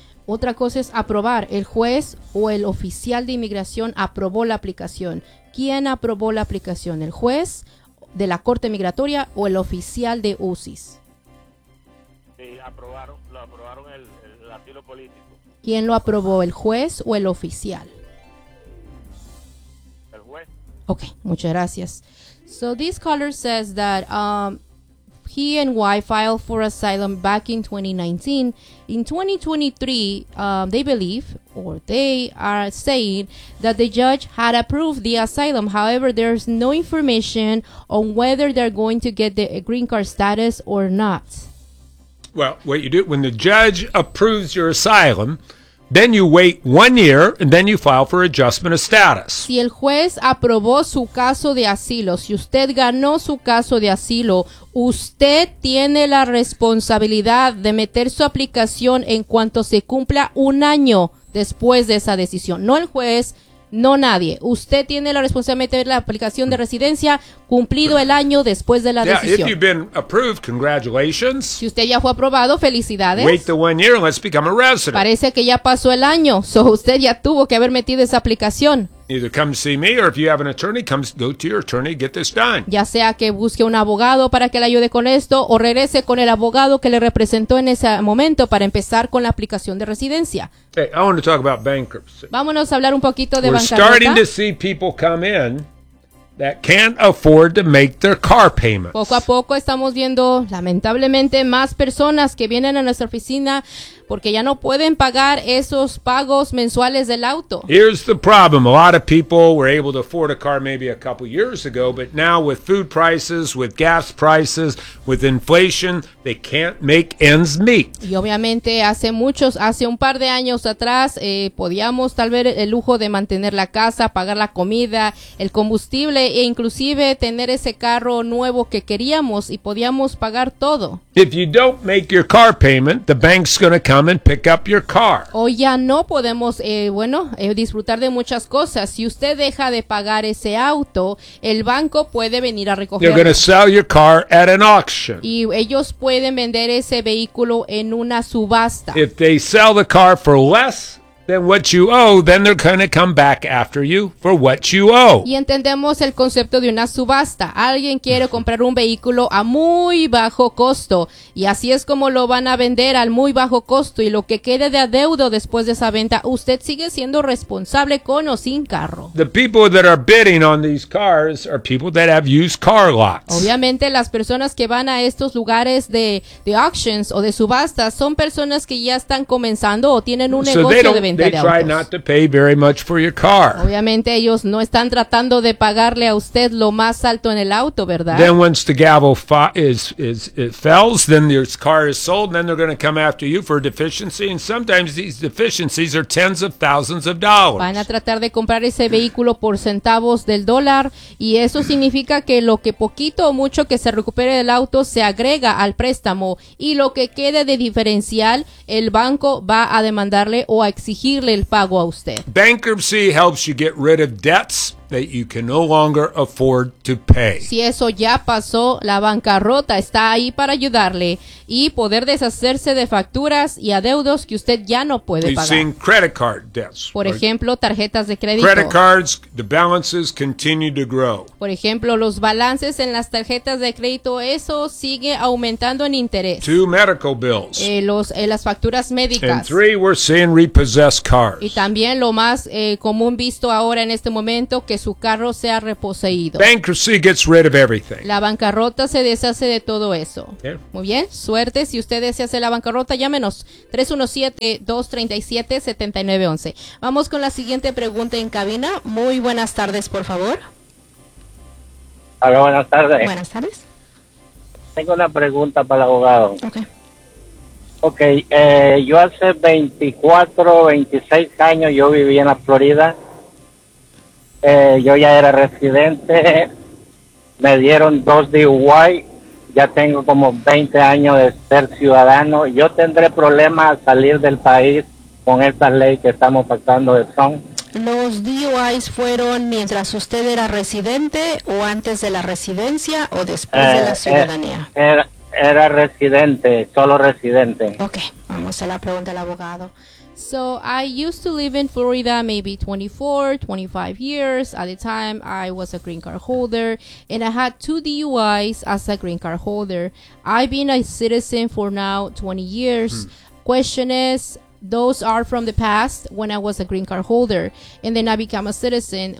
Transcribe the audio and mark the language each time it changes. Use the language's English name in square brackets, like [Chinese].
[Spanish] Otra cosa es aprobar. El juez o el oficial de inmigración aprobó la aplicación. ¿Quién aprobó la aplicación? ¿El juez de la Corte Migratoria o el oficial de UCIS? Sí, lo aprobaron el asilo político. ¿Quién lo aprobó, el juez o el oficial? El juez. Ok, muchas gracias. [English] So this caller says that he and wife filed for asylum back in 2019. In 2023, they believe, or they are saying, that the judge had approved the asylum. However, there's no information on whether they're going to get the green card status or not. Well, what you do, when the judge approves your asylum, then you wait 1 year, and then you file for adjustment of status. [Spanish] Si el juez aprobó su caso de asilo, si usted ganó su caso de asilo, usted tiene la responsabilidad de meter su aplicación en cuanto se cumpla 1 año después de esa decisión. No el juez, no nadie. Usted tiene la responsabilidad de meter la aplicación de residencia cumplido el año después de la decisión. [English] Yeah, if you've been approved, congratulations. [Spanish] Si usted ya fue aprobado, felicidades. [English] Wait the 1 year and let's become a resident. [Spanish] Parece que ya pasó el año, so usted ya tuvo que haber metido esa aplicación. [English] Either come see me or if you have an attorney, come go to your attorney and get this done. [Spanish] Ya sea que busque un abogado para que le ayude con esto o regrese con el abogado que le representó en ese momento para empezar con la aplicación de residencia. [English] Hey, I want to talk about bankruptcy. [Spanish] Vámonos a hablar un poquito de bancarrota. [English] We're starting to see people come in that can't afford to make their car payments. [Spanish] Poco a poco estamos viendo, lamentablemente, más personas que vienen a nuestra oficina porque ya no pueden pagar esos pagos mensuales del auto. [English] Here's the problem. A lot of people were able to afford a car maybe a couple years ago, but now with food prices, with gas prices, with inflation, they can't make ends meet. [Spanish] Y obviamente hace un par de años atrás, podíamos tal vez el lujo de mantener la casa, pagar la comida, el combustible, e inclusive tener ese carro nuevo que queríamos y podíamos pagar todo. [English] If you don't make your car payment, the bank's going to come and pick up your car. [Spanish] O ya no podemos, disfrutar de muchas cosas. Si usted deja de pagar ese auto, el banco puede venir a recogerlo. [English] They're going to sell your car at an auction. [Spanish] Y ellos pueden vender ese vehículo en una subasta. [English] If they sell the car for less than what you owe, then they're going to come back after you for what you owe. [Spanish] Y entendemos el concepto de una subasta. Alguien quiere comprar un vehículo a muy bajo costo, y así es como lo van a vender, al muy bajo costo, y lo que quede de adeudo después de esa venta, usted sigue siendo responsable con o sin carro. [English] The people that are bidding on these cars are people that have used car lots. [Spanish] Obviamente, las personas que van a estos lugares de auctions o de subastas son personas que ya están comenzando o tienen un negocio de venta. [English] They try not to pay very much for your car. [Spanish] Obviamente ellos no están tratando de pagarle a usted lo más alto en el auto, ¿verdad? [English] Then once the gavel fails, then your car is sold, and then they're going to come after you for a deficiency, and sometimes these deficiencies are tens of thousands of dollars. [Spanish] Van a tratar de comprar ese vehículo por centavos del dólar, y eso significa que lo que poquito o mucho que se recupere del auto se agrega al préstamo, y lo que quede de diferencial, el banco va a demandarle o a exigirle el pago a usted. [English] Bankruptcy helps you get rid of debts that you can no longer afford to pay. [Spanish] Si eso ya pasó, la bancarrota está ahí para ayudarle y poder deshacerse de facturas y adeudos que usted ya no puede pagar. [English] We've seen credit card debts. [Spanish] Por ejemplo, tarjetas de crédito. [English] Credit cards, the balances continue to grow. [Spanish] Por ejemplo, los balances en las tarjetas de crédito, eso sigue aumentando en interés. [English] Two medical bills. [Spanish] Las facturas médicas. [English] And three, we're seeing repossessed cars. [Spanish] Y también lo más común visto ahora en este momento, que su carro sea reposeído. [English] Bankruptcy gets rid of everything. [Spanish] La bancarrota se deshace de todo eso. [English] Yeah. [Spanish] Muy bien, suerte. Si usted se hace la bancarrota, llámenos 317-237-7911. Vamos con la siguiente pregunta en cabina. Muy buenas tardes, por favor. Hola, buenas tardes. Buenas tardes. Tengo una pregunta para el abogado. Ok. Ok, yo hace 24, 26 años yo viví en la Florida. Yo ya era residente, me dieron dos DUI, ya tengo como 20 años de ser ciudadano. ¿Yo tendré problemas al salir del país con esta ley que estamos pactando de son? ¿Los DUIs fueron mientras usted era residente o antes de la residencia o después de la ciudadanía? Era residente, solo residente. Ok, vamos a la pregunta del abogado. [English] So I used to live in Florida maybe 24, 25 years. At the time, I was a green card holder, and I had two DUIs as a green card holder. I've been a citizen for now 20 years. Question is, those are from the past when I was a green card holder, and then I become a citizen.